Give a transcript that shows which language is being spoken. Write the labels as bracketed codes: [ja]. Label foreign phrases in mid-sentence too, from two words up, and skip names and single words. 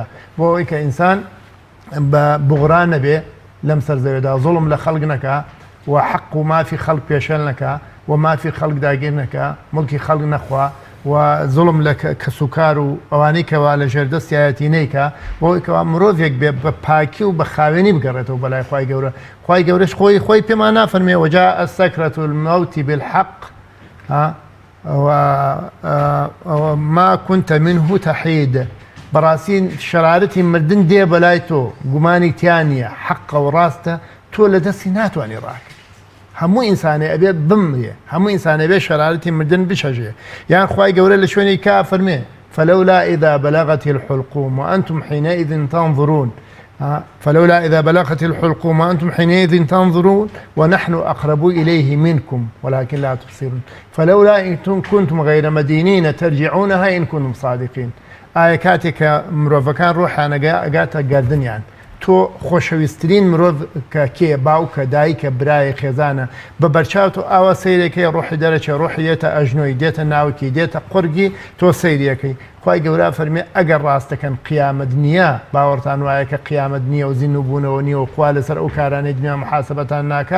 [ckb] بۆ ئەوەی کە ئینسان بە بوغڕان نەبێ لەم سەرزەوێدا زوڵم لە خەڵک نەکا و حەق و مافی خەڵک پێشێل نەکا و مافی خەڵک داگیر نەکا مڵکی خەڵک نەخوا و زوڵم لە کەسوکار و ئەوانەی کەوا لە ژێردەستایەتی نەیکا بۆی کەوا مرۆڤێک بێ بە پاکی و بە خاوێنی بگەڕێتەوە بەلای خوای گەورە خوای گەورەش خۆی پێمان نافەرمێ [ar] وەجاء السەکرەة المەوت بالحەق وما كنت منه تحید [ckb] بەڕاستی شەرارەتی مردن دێ بەلای تۆ گومانی تیانە حەقە و ڕاستە تۆ لە دەستی ناتوانانی ڕاکە هەموو ئینسانێ ئەبێت بمرێ هەموو ئینسانە بێ شەرارەتی مردن بشەژێ یان خوای گەورە لە شوێنی کا فەرمێ [ar] فلولا إذا بلغت الحلقوم وأنتم حينئذ تنظرون فلولا إذا بلغت الحلقوم وأنتم حينئذ تنظرون ونحن أقرب إليه منكم ولكن لا تبصرون فلولا إن كنتم غير مدينين ترجعونها إن كنتم صادقين [ckb] ئایا کاتێک کە مرۆڤەکان ڕۆحیان ئەگاتە گەردنیان تۆ خۆشەویستترین مرۆڤ کە کێ باوکە دایکە برایە خێزانە بە بەرچاو تۆ ئاوا سەیرەکەی ڕۆحی دەرەچێ ڕۆحی دێتە ئەژنۆی دێتە ناوکی دێتە قورگی تۆ سەیریەکەی خوای گەورە فەرمێ ئەگەر ڕاستەکەن قیامەت نییە باوەڕتان وایە کە قیامەت نییە و زین و بوونەوە نییە و خوا لەسەر ئەو کارانەی دنیا محاسەبەتان ناکا